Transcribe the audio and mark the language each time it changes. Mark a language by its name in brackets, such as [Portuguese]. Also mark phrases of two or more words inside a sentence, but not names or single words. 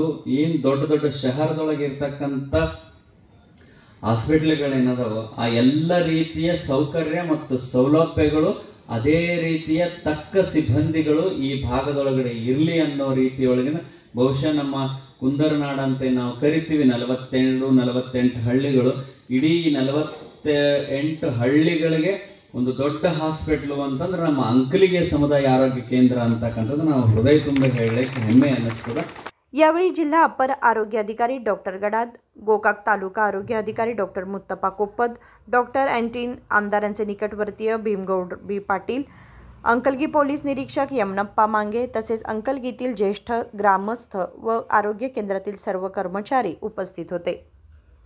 [Kannada] ಏನು ದೊಡ್ಡ ದೊಡ್ಡ ಶಹರದೊಳಗೆ ಇರ್ತಕ್ಕಂಥ ಹಾಸ್ಪಿಟ್ಲ್ಗಳೇನದಾವೋ ಆ ಎಲ್ಲ ರೀತಿಯ ಸೌಕರ್ಯ ಮತ್ತು ಸೌಲಭ್ಯಗಳು, ಅದೇ ರೀತಿಯ ತಕ್ಕ ಸಿಬ್ಬಂದಿಗಳು ಈ ಭಾಗದೊಳಗಡೆ ಇರಲಿ ಅನ್ನೋ ರೀತಿಯೊಳಗಿನ ಬಹುಶಃ ನಮ್ಮ ಕುಂದರನಾಡು ಅಂತ ನಾವು ಕರಿತೀವಿ, 47-48 ಹಳ್ಳಿಗಳು, ಇಡೀ 48 ಹಳ್ಳಿಗಳಿಗೆ ಒಂದು ದೊಡ್ಡ ಹಾಸ್ಪಿಟ್ಲು ಅಂತಂದ್ರೆ ನಮ್ಮ अंकलगी ಸಮುದಾಯ ಆರೋಗ್ಯ ಕೇಂದ್ರ ಅಂತಕ್ಕಂಥದ್ದು ನಾವು ಹೃದಯ ತುಂಬ ಹೇಳಲಿಕ್ಕೆ ಹೆಮ್ಮೆ ಅನ್ನಿಸ್ತದೆ। [Marathi] यावेळी जिल्हा अपर आरोग्य अधिकारी डॉक्टर गडाद, गोकाक तालुका आरोग्य अधिकारी डॉक्टर मुत्तफा कोप्पद, डॉक्टर अँटीन, आमदारांचे निकटवर्तीय भीमगौड बी पाटील, अंकलगी पोलीस निरीक्षक यमनप्पा मांगे तसेच अंकलगीतील ज्येष्ठ ग्रामस्थ व आरोग्य केंद्रातील सर्व कर्मचारी उपस्थित होते।